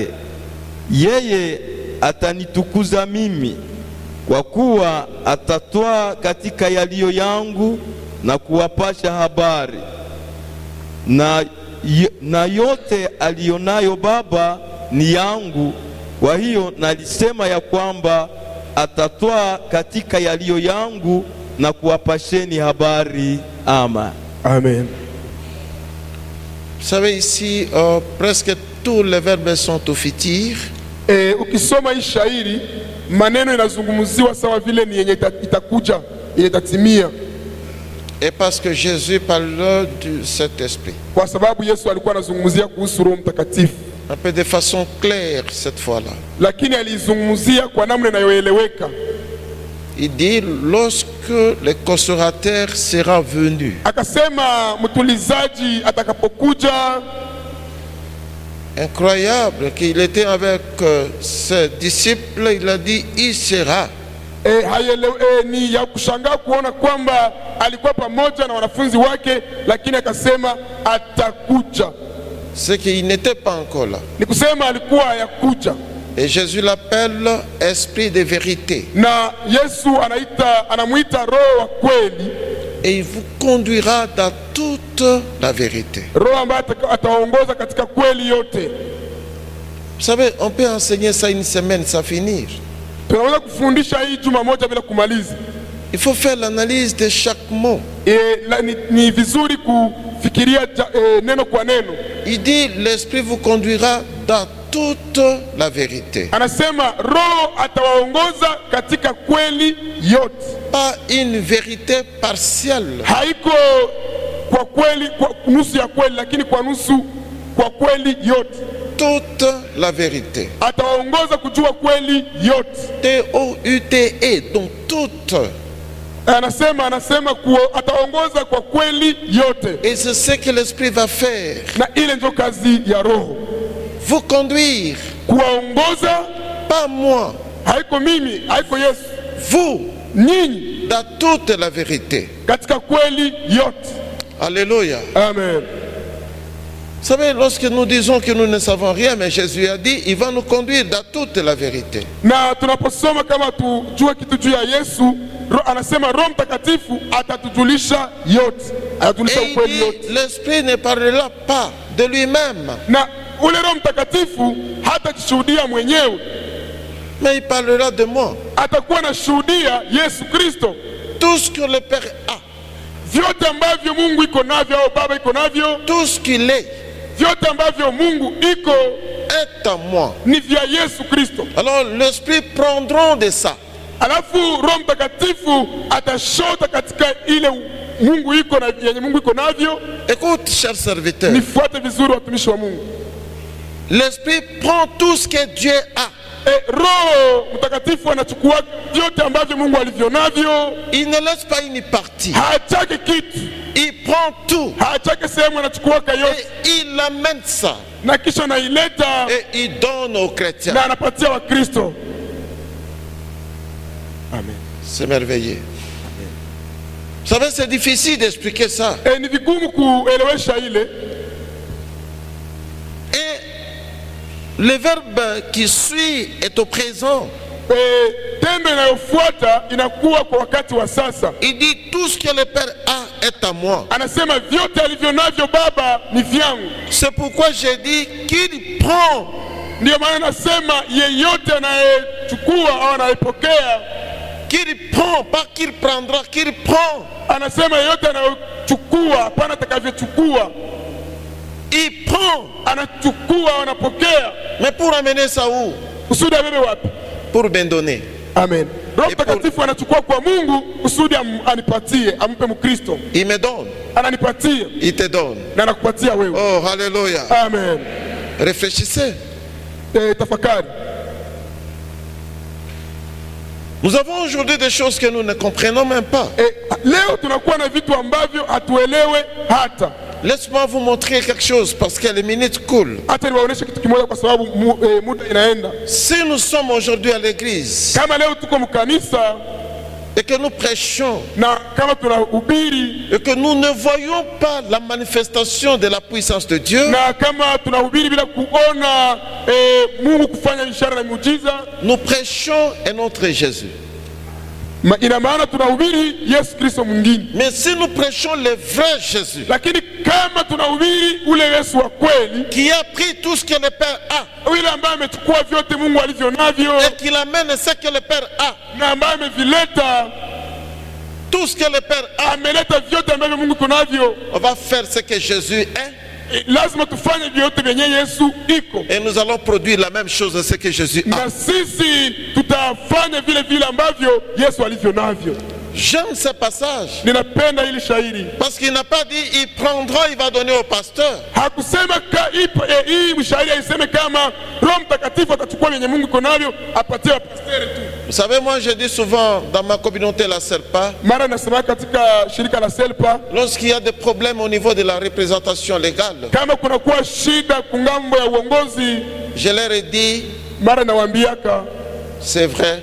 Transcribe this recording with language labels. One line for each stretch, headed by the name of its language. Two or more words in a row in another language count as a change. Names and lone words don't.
Swahili: Yeye atanitukuza mimi, kwa kuwa atatwaa katika yaliyo yangu na kuwapasha habari. Na yote alionayo Baba ni yangu. Kwa hiyo nalisema ya kwamba atatwaa katika yaliyo yangu na kuwapasheni habari. Amen. Amen.
French: Vous savez ici presque tous les verbes sont au futur.
Swahili: Ukisoma hii shairi maneno inazungumziwa sawa vile ni yenye itakuja, yenye itatimia.
French: Et parce que Jésus parle du Saint-Esprit.
Swahili: Kwa sababu Yesu alikuwa anazungumzia kuhusu Roho Mtakatifu.
French: Un peu de façon claire cette fois-là.
Swahili: Lakini alizungumzia kwa namna inayoeleweka.
French: Il dit lorsque le consolateur sera venu.
Swahili: Akasema mtulizaji atakapokuja.
French: Incroyable qu'il était avec ses disciples, il a dit il sera.
Swahili: Ni ya kushangaa kuona kwamba alikuwa pamoja na wanafunzi wake, lakini akasema atakuja.
French: C'est qu'il n'était pas encore là.
Swahili: Ni kusema alikuwa yakuja.
French: Et Jésus l'appelle esprit de vérité.
Swahili: Na Yesu anamuita Roho wa kweli.
French: Et il vous conduira dans toute la vérité.
Swahili: Roho ambaye ataongoza katika kweli yote.
French: Vous savez, on peut enseigner ça une semaine, ça finir.
Swahili: Tunaweza kufundisha hii juma moja bila kumaliza.
French: Il faut faire l'analyse de chaque mot.
Swahili: Ni vizuri kufikiria neno kwa neno.
French: Il dit l'esprit vous conduira dans toute la vérité.
Swahili: Anasema Roho atawaongoza katika kweli yote.
French: Pas une vérité partielle.
Swahili: Haiko kwa kweli, kwa nusu ya kweli, lakini kwa nusu, kwa kweli yote.
French: Toute la vérité.
Swahili: Atawaongoza kujua kweli yote.
French: T-O-U-T-E, donc toute.
Swahili: Anasema ataongoza kwa kweli yote.
French: Et c'est ce que l'Esprit va faire.
Swahili: Na ile ndio kazi ya Roho.
French: Vous conduire.
Swahili: Kuwaongoza.
French: Pas moi.
Swahili: Haiko mimi, haiko Yesu.
French: Vous.
Swahili: Nyinyi.
French: Dans toute la vérité.
Swahili: Katika kweli yote.
French: Alléluia. Amen. Vous savez, lorsque nous disons que nous ne savons rien, mais Jésus a dit, il va nous conduire dans toute la vérité.
Swahili: Na tunaposoma kama tujue kitu juu ya Yesu, anasema Roho Mtakatifu atatujulisha yote. Atatujulisha ukweli yote.
French: L'Esprit ne parlera pas de lui-même.
Swahili: Na ule Roho Mtakatifu hatajishuhudia mwenyewe.
French: Mais il parlera de moi.
Swahili: Atakuwa anashuhudia Yesu Kristo.
French: Tout ce que le Père a.
Swahili: Vyote ambavyo Mungu iko navyo au Baba iko navyo.
French: Tout ce qu'il est.
Swahili: Vyote ambavyo Mungu iko
French: est à moi.
Swahili: Ni vya Yesu Kristo.
French: Alors l'Esprit prendront de ça.
Swahili: Alafu Roho Mtakatifu atashota katika ile Mungu iko na yenye Mungu iko navyo.
French: Écoute, chers serviteurs.
Swahili: Nifuate vizuri watumishi wa Mungu.
French: L'Esprit prend tout ce que Dieu a.
Swahili: Roho Mtakatifu anachukua vyote ambavyo Mungu alivyo navyo.
French: Il ne laisse pas une partie.
Swahili: Haachake kitu.
French: Il prend tout.
Swahili: Haachake sehemu, anachukua yote.
French: Et il amène ça.
Swahili: Na kisha naileta.
French: Et il donne aux chrétiens.
Swahili: Na anapatia wa Kristo. Amen.
French: C'est merveilleux. Vous savez, c'est difficile d'expliquer ça.
Swahili: Ni vigumu kuelewesha ile.
French: Et le verbe qui suit est au présent.
Swahili: Tendo inayofuata inakuwa kwa wakati wa sasa.
French: Il dit tout ce que le Père a est à moi.
Swahili: Anasema vyote alivyo navyo Baba ni vyangu.
French: C'est pourquoi j'ai dit qu'il prend.
Swahili: Ndio maana nasema yeyote anayechukua au anayepokea,
French: qu'il prend, pas qu'il prendra, qu'il prend.
Swahili: Anasema yeyote anayochukua, hapana atakavyochukua.
French: Il prend.
Swahili: Anachukua, anapokea.
French: Mais pour amener ça où?
Swahili: Kusudi abebe wapi?
French: Pour me donner. Amen.
Swahili: Roho Mtakatifu anachukua kwa Mungu kusudi anipatie, ampe Mkristo.
French: Il me donne.
Swahili: Ananipatia.
French: Il te donne.
Swahili: Na anakupatia wewe. Oh, hallelujah. Amen.
French: Réfléchissez.
Swahili: Tafakari.
French: Nous avons aujourd'hui des choses que nous ne comprenons même pas.
Swahili: Leo tunakuwa na vitu ambavyo hatuelewe hata.
French: Laisse-moi vous montrer quelque chose parce que les minutes coulent.
Swahili: Hata niwaoneshe kitu kimoja kwa sababu muda inaenda.
French: Si nous sommes aujourd'hui à l'église,
Swahili: kama leo tuko mkanisa,
French: et que nous prêchons,
Swahili: na kama tunahubiri,
French: et que nous ne voyons pas la manifestation de la puissance de Dieu,
Swahili: na kama tunahubiri bila kuona Mungu kufanya ishara na miujiza,
French: nous prêchons un autre Jésus.
Swahili: Ina maana tunahubiri Yesu Kristo mwingine.
French: Mais si nous prêchons le vrai Jésus,
Swahili: lakini kama tunahubiri ule Yesu wa kweli,
French: qui a pris tout ce que le Père a,
Swahili: yule ambaye amechukua vyote Mungu alivyo navyo,
French: et qu'il amène ce que le Père a,
Swahili: na ambaye amevileta
French: tout ce que le Père a,
Swahili: ameleta vyote ambavyo Mungu kunavyo,
French: on va faire ce que Jésus est.
Swahili: Lazima tufanye vyote vyenye Yesu iko.
French: Et nous allons produire la même chose de ce que Jésus a.
Swahili: Na sisi tutafanya vile vile ambavyo Yesu alivyo navyo.
French: J'aime ce passage.
Swahili: Ninapenda hili shairi.
French: Parce qu'il n'a pas dit il prendra, il va donner au pasteur.
Swahili: Hakusema hii mshairi aiseme kama Roho Mtakatifu atachukua yenye Mungu iko navyo apatie wa pasteur tu.
French: Vous savez, moi je dis souvent dans ma communauté la Selpa,
Swahili: mara nasema katika shirika la Selpa,
French: lorsqu'il y a des problèmes au niveau de la représentation légale,
Swahili: kama kuna kuwa shida kungambo ya uongozi,
French: je leur ai dit,
Swahili: mara nawaambiaka,
French: c'est vrai,